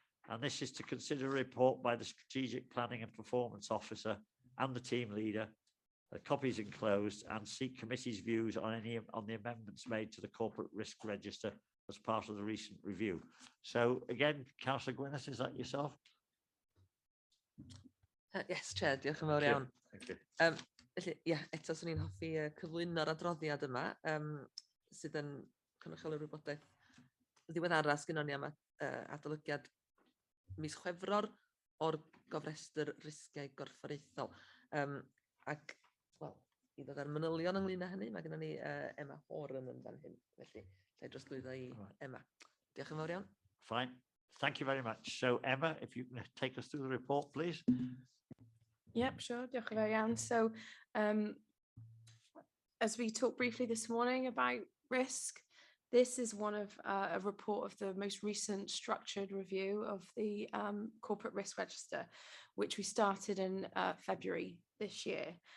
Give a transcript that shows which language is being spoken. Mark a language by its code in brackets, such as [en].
[en] And this is to consider a report by the Strategic Planning and Performance Officer and the team leader, copies enclosed, and seek committee's views on the amendments made to the Corporate Risk Register as part of the recent review. So again, Councillor Gwyneth, is that yourself? Yes, Chair, [cy] diolch yn fawr iawn. [en] Thank you. [cy] Felly, ie, eto swn i'n hoffi cyflwyno'r adroddiad yma, sydd yn cynrychioli'r wybodaeth ddiweddara sgynnon ni am adolygiad mis Chwefror o'r gofrestr risgiau gorfforaethol. Ac, wel, i ddod ar manylion ynglyn â hynny, mae gennym ni Emma Horan yn fan hyn, felly lle drosglwyddo i Emma. Diolch yn fawr iawn. [en] Fine. Thank you very much. So Emma, if you can take us through the report, please. Yep, sure. [cy] Diolch yn fawr iawn. [en] So, as we talked briefly this morning about risk, this is one of a report of the most recent structured review of the Corporate Risk Register, which we started in February this year.